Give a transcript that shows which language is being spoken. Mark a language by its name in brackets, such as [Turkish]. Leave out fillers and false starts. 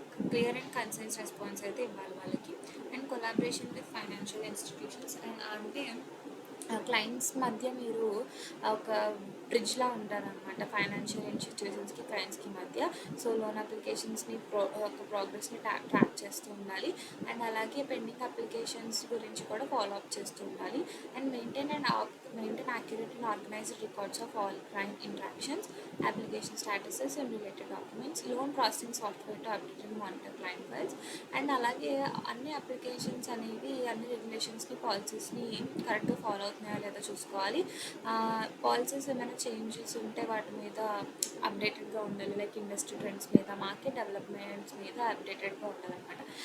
[Telugu] Clear and conscience response అయితే ఇవ్వాలి వాళ్ళకి. [English] and collaboration with financial institutions [Telugu] and అంటే క్లయింట్స్ మధ్య మీరు ఒక బ్రిడ్జ్లా ఉంటారనమాట, ఫైనాన్షియల్ ఇన్స్టిట్యూషన్స్కి క్లయింట్స్కి మధ్య. సో లోన్ అప్లికేషన్స్ని ప్రోగ్రెస్ని ట్రాక్ చేస్తూ ఉండాలి అండ్ అలాగే పెండింగ్ అప్లికేషన్స్ గురించి కూడా ఫాలో అప్ చేస్తూ ఉండాలి. [English] And maintain accurate and organized records of all client interactions, application statuses and related documents, loan processing software to update and monitor client files. [Telugu] And అలాగే అన్ని applications అనేవి అన్ని రెగ్యులేషన్స్ని, పాలసీస్ని కరెక్ట్గా ఫాలో అవుతున్నాయా లేదా చూసుకోవాలి. పాలసీస్ ఏమైనా చేంజెస్ ఉంటే వాటి మీద అప్డేటెడ్గా ఉండాలి. లైక్ ఇండస్ట్రీ ట్రెండ్స్ మీద, మార్కెట్ డెవలప్మెంట్స్ మీద అప్డేటెడ్గా ఉండాలన్నమాట.